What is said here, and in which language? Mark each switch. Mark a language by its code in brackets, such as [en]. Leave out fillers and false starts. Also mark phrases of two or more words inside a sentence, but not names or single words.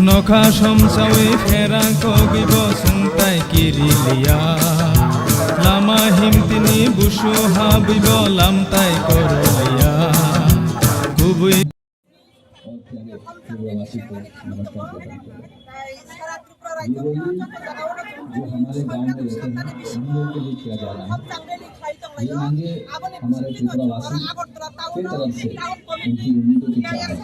[trp] Sukha somsawe phera kogibo sungtai kirilia Lama himtini bushu habibo lamtai korolia Kubui [hi] जो हमारे गांव में रहते हैं हम लोगों के लिए किया जा रहा है। ये मांगे हमारे त्रिपुरावासी की तरफ से उनकी उम्मीदों की चाह है।